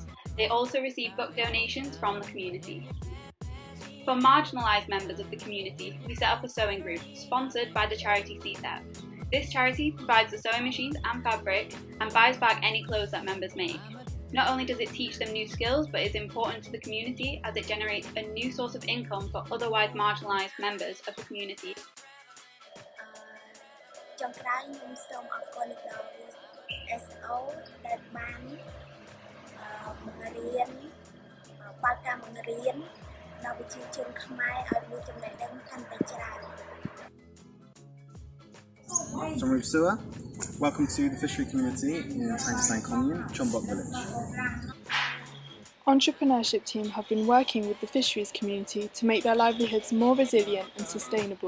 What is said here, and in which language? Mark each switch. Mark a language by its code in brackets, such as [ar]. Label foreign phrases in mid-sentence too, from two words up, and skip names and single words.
[en] They also receive book donations from the community. For marginalised members of the community, we set up a sewing group sponsored by the charity CSEP. This charity provides the sewing machines and fabric and buys back any clothes that members make. Not only does it teach them new skills, but is important to the community as it generates a new source of income for otherwise marginalised members of the community. [km] VSO ដែលបានបង្រៀនបើកការបង្រៀនដល់ប្រជាជនខ្មែរឲ្យមានចំណេះដឹងកាន់តែច្រើន [en] Welcome to the fishery community in Tang Krasang commune, Chombok village. Entrepreneurship team have been working with the fisheries community to make their livelihoods more resilient and sustainable.